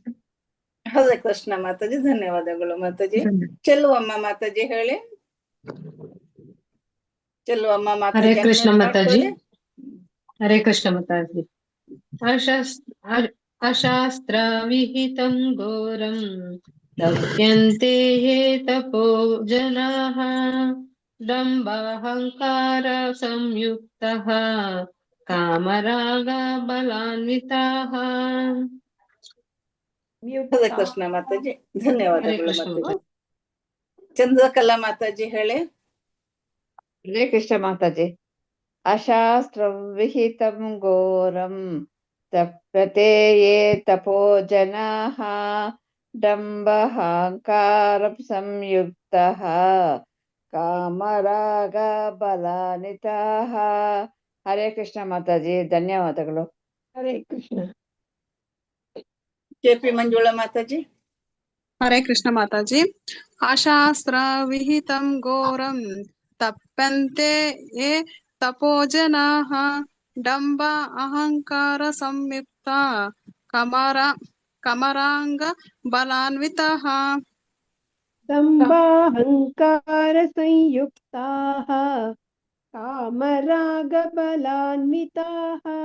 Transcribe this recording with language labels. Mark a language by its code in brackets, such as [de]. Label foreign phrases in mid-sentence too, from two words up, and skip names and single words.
[kn] ಹರೇ ಕೃಷ್ಣ ಮಾತಾಜಿ. ಧನ್ಯವಾದಗಳು ಮಾತಾಜಿ. ಚೆಲ್ಲುವಮ್ಮ ಮಾತಾಜಿ ಹೇಳಿ. ಚೆಲ್ಲುವಮ್ಮ ಮಾತಾಜಿ. ಹರೇ ಕೃಷ್ಣ ಮಾತಾಜಿ. ಹರೇ ಕೃಷ್ಣ ಮಾತಾಜಿ. [sa] ಅಶಾಸ್ತ್ರ ವಿಹಿತಂ ಘೋರಂ ತಪ್ಯಂತೆ ಯೇ ತಪೋ ಜನಾಃ ಡಂಬಾಹಂಕಾರ ಸಂಯುಕ್ತಃ ಕಾಮರಾಗ ಬಲಾನ್ವಿತಾಃ. [kn] ಹರೇ ಕೃಷ್ಣ ಮಾತಾಜಿ. ಧನ್ಯವಾದಗಳು ಮಾತಾಜಿ. ಚಂದ್ರಕಲಾ ಮಾತಾಜಿ ಹೇಳಿ. [sa] ಹರೇ ಕೃಷ್ಣ ಮಾತಾಜಿ. ಅಶಾಸ್ತ್ರ ವಿಹಿತಂ ಘೋರಂ ತಪ್ಯತೆ ಯೇ ತಪೋ ಜನಾಃ ಡಂಬಾಹಂಕಾರ ಸಂಯುಕ್ತಃ ಕಾಮರಾಗ ಬಲಾನ್ವಿತಾಃ. [kn] ಹರೇ ಕೃಷ್ಣ ಮಾತಾಜಿ. ಧನ್ಯವಾದಗಳು. ಹರೇ ಕೃಷ್ಣ. ಕೆಪಿ ಮಂಜುಳಾ ಮಾತಾಜಿ. [sa] ಹರೇ ಕೃಷ್ಣ ಮಾತಾಜಿ. ಅಶಾಸ್ತ್ರ ವಿಹಿತಂ ಘೋರಂ ತಪ್ಯಂತೆ ಯೇ ತಪೋ ಜನಾಃ ಡಂಬ ಅಹಂಕಾರ ಸಂಯುಕ್ತ ಕಮರಾಂಗ ಬಲಾನ್ವಿತಾಃ. ದಂಭಾಹಂಕಾರ ಸಂಯುಕ್ತಾಃ ಕಾಮರಾಗ ಬಲಾನ್ವಿತಾಃ.